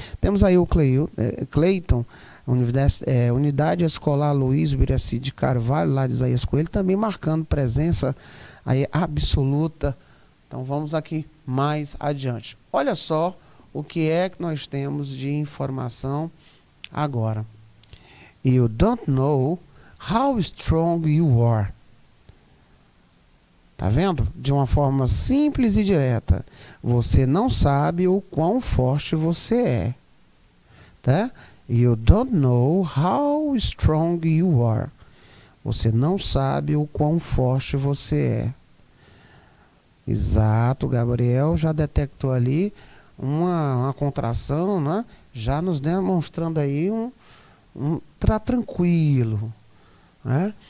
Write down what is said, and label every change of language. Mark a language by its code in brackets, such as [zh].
[pt] Temos aí o Cleiton, Unidade Escolar Luiz Biraci de Carvalho, lá de Isaías Coelho, também marcando presença aí absoluta. Então vamos aqui mais adiante. Olha só o que é que nós temos de informação agora. [en] You don't know how strong you are. [pt] Tá vendo? De uma forma simples e direta. Você não sabe o quão forte você é. Tá? [en] You don't know how strong you are. [pt] Você não sabe o quão forte você é. Exato, Gabriel já detectou ali uma contração, né? Já nos demonstrando aí tranquilo, né?